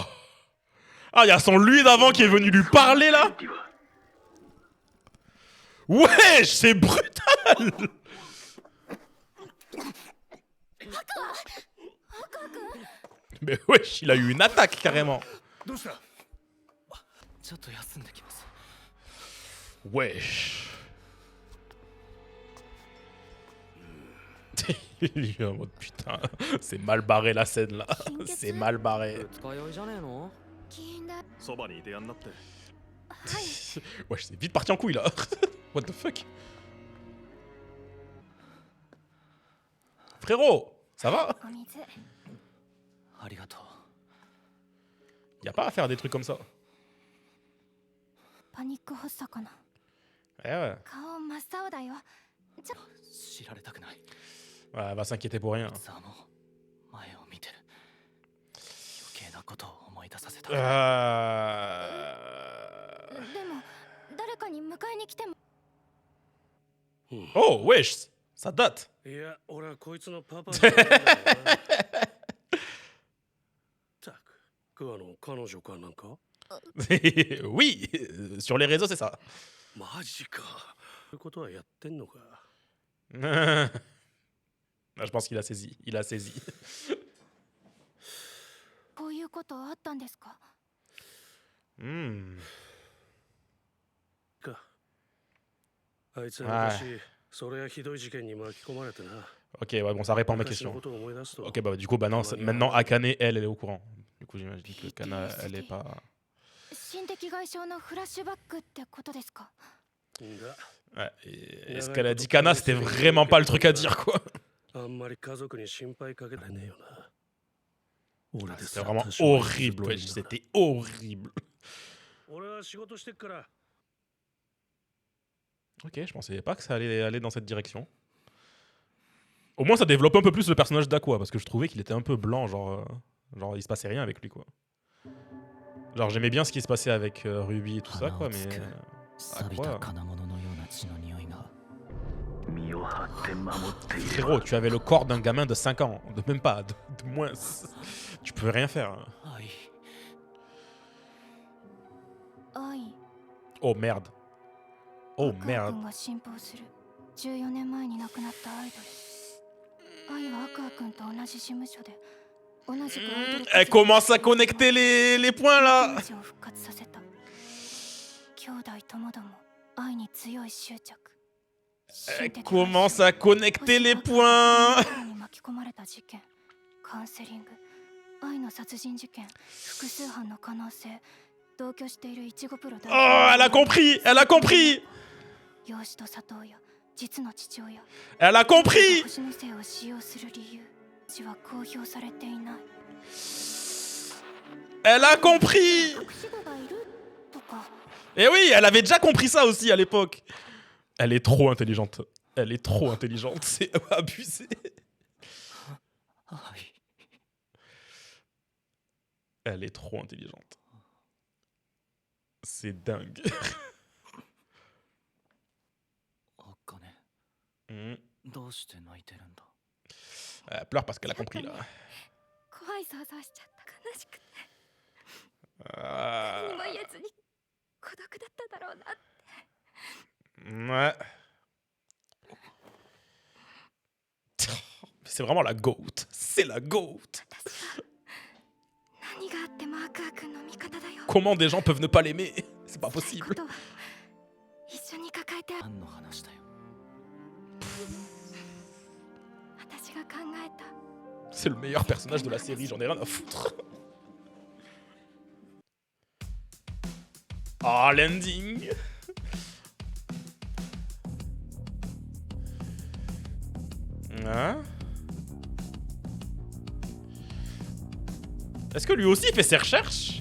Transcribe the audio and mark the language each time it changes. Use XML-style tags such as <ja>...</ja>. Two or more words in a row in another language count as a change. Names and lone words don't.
<fr>Ah, il y a son lui d'avant qui est venu lui parler là? Wesh, c'est brutal! Mais wesh, il a eu une attaque carrément.</fr> <ja>どうした？ちょっと休んできます。</ja> <fr>Wesh. Il est en mode putain, c'est mal barré la scène là. C'est mal barré.</fr> <ja>二日酔いじゃねえの？そばにいてやんなって。</ja> <fr>Wesh, c'est vite parti en couille là.</fr> <en>What the fuck?</en> <fr>Frérot, ça va?</fr> <ja>お水。ありがとう。</ja> <fr>Y a pas à faire des trucs comme ça.</fr> <ja>パニック発作かな。</ja> <fr>Eh ouais.</fr> <ja>顔真っ青だよ。知られたくない。</ja> <fr>Ouais, elle va s'inquiéter pour rien.</fr> <ja>ザも前を見てる。余計なことを思い出させた。でも誰かに迎えに来ても。</ja> <fr>Oh, wesh, ça date.</fr> <ja>いや、俺はこいつのパパじゃないんだよな。たく、クワの彼女かなんか？</ja> <fr>Oui, sur les réseaux, c'est ça.</fr> <ja>マジか。そういうことはやってんのか。</ja> <fr>Ah, je pense qu'il a saisi. Il a saisi.</fr> <ja>こういうことあったんですか？ Hmm. か。あいつは昔、それやひどい事件に巻き込まれてな。</ja> <fr>Ok, ouais, bon, ça répond à ma</fr> <ja>昔の</ja> <fr>question.</fr> <ja>ことを思い出すと。</ja> <fr>Ok, bah du coup, bah non, maintenant Akane, elle est au courant. Du coup, j'imagine que Kana, elle est pas.</fr> <ja>心的外傷のフラッシュバックってことですか？だ。</ja> <fr>Ouais, et ce qu'elle a dit Kana, c'était vraiment pas le truc à dire, quoi.</fr> <ja>あんまり家族に心配かけられねえよな。俺で</ja> <fr>C'était</fr> <ja>さ</ja> <fr>vraiment</fr> <ja>多少は</ja> <fr>horrible,</fr> <ja>譲</ja> <fr>ouais.</fr> <ja>ってんだ。</ja> <fr>C'était horrible.</fr> <ja>俺は仕事してっから。</ja> <fr>Ok, je pensais pas que ça allait aller dans cette direction. Au moins, ça développe un peu plus le personnage d'Aqua, parce que je trouvais qu'il était un peu blanc, genre il se passait rien avec lui, quoi. Genre, j'aimais bien ce qui se passait avec Ruby et tout ça, quoi, mais.</fr> <ja>錆びた金物のような血の匂いが。</ja> <fr>Frérot, tu avais le corps d'un gamin de 5 ans, de même pas, de moins. Tu peux rien faire. 愛。愛。 Oh merde. Oh アクア merde.</fr> <ja>君が信奉する14年前に亡くなったアイドル。愛はアクア君と同じ事務所で同じくアイドル</ja> <fr>Elle commence à connecter les points là.</fr> <ja>活動を復活させた。兄弟ともども愛に強い執着。</ja> <fr>Elle commence à connecter les points.</fr> <ja>に巻き込まれた事件、カウンセリング、愛の殺人事件、複数犯の可能性、同居しているイチゴプロ代表。</ja> <fr>Oh, elle a compris. Elle a compris.</fr> <ja>養子と里親、実の父親。</ja> <fr>Elle a compris.</fr> <ja>星の性を使用する理由、私は公表されていない。</ja> <fr>Elle a compris.</fr> <ja>隠し子がいるとか。</ja> <fr>Et oui, elle avait déjà compris ça aussi à l'époque. Elle est trop intelligente. Elle est trop intelligente. C'est abusé. 愛。 Elle est trop intelligente. C'est dingue. あかね。 Hmm.</fr> <ja>どうして泣いてるんだ。</ja> <fr>Elle pleure parce qu'elle a compris là.</fr> <ja>怖い想像しちゃった悲しくて</ja> <fr>Euh,</fr> <ja>何も言えずに孤独だっただろうなって</ja> <fr>Ouais. C'est vraiment la GOAT. C'est la GOAT.</fr> <ja>何があってもアクア君の味方だよ</ja> <fr>Comment des gens peuvent ne pas l'aimer? C'est pas</fr> <ja>こ</ja> <fr>possible.</fr> <ja>とは一緒に抱えて何の話だよ。私が考えた</ja> <fr>C'est le meilleur personnage de la série, j'en ai rien à foutre. Ah, l'ending. Hein? Est-ce que lui aussi il fait ses recherches?</fr>